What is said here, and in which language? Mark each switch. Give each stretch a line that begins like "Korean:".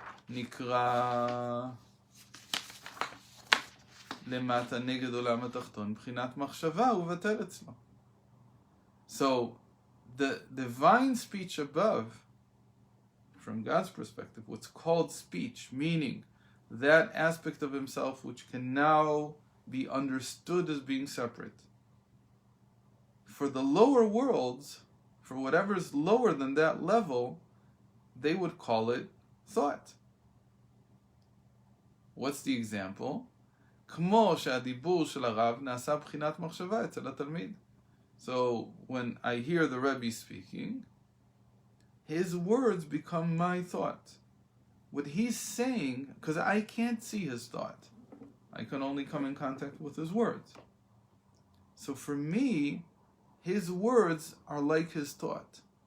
Hebrew: נקרא למטה נגד עולם התחתון בחינת מחשבה ובטל אצלו.
English: So the divine speech above, from God's perspective, what's called speech, meaning that aspect of himself which can now be understood as being separate. For the lower worlds, for whatever's lower than that level, they would call it thought. What's the example?
Hebrew: כמו שהדיבור של הרב נעשה בחינת מחשבה אצל התלמיד.
English: So when I hear the Rebbe speaking, his words become my thought. What he's saying, because I can't see his thought, I can only come in contact with his words. So for me, his words are like his thought.